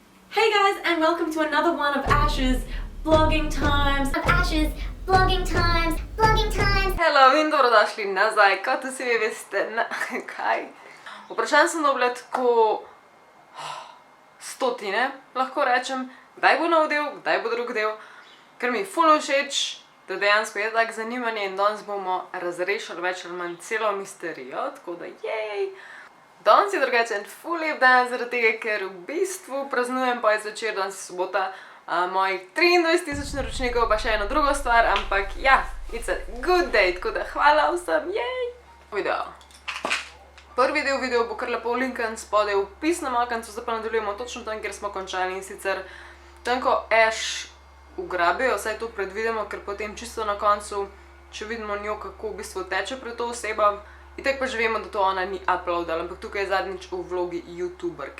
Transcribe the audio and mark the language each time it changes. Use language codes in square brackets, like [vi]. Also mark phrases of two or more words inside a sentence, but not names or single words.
[en] Hey guys, and welcome to another one of Ash's vlogging times. [sl] Hello in dobrodošli nazaj, kot vsi vi veste, kaj? Vprašanj sem dobila tako stotine, lahko rečem, kdaj bo nov del, kdaj bo drug del, ker mi je ful všeč, da dejansko je tak zanimanje in danes bomo razrešili več ali manj celo misterijo, tako da jej! Danes je drugače en ful lep dan, zaradi tega, ker v bistvu praznujem pa je zvečer, danes je sobota, mojih 23,000 naročnikov, pa še eno drugo stvar, ampak ja, [en] it's a good day, [sl] tako da hvala vsem, jej! Video. Prvi del video bo kar lepo linkan spodaj v opisnem okencu, zdaj pa nadaljujemo točno tam, kjer smo končali in sicer tam, ko Ash ugrabijo, vsaj to predvidimo, ker potem čisto na koncu, če vidimo njo, kako v bistvu teče pred to osebo, itak pa že vemo, da to ona ni uploadala, ampak tukaj je zadnjič v vlogi youtuberke.